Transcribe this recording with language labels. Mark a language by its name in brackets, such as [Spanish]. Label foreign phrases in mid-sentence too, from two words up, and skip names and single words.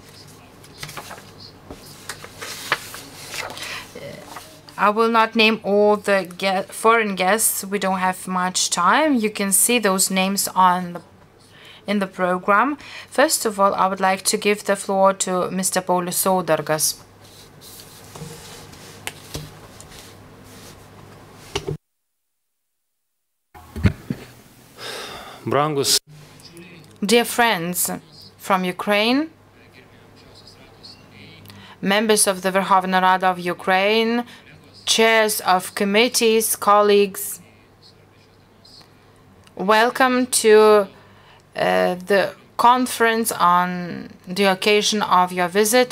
[English] I will not name all the foreign guests. We don't have much time. You can see those names in the program. First of all, I would like to give the floor to Mr. Paulius Saudargas. Brangus. Dear friends from Ukraine, members of the Verkhovna Rada of Ukraine, chairs of committees, colleagues, welcome to the conference on the occasion of your visit.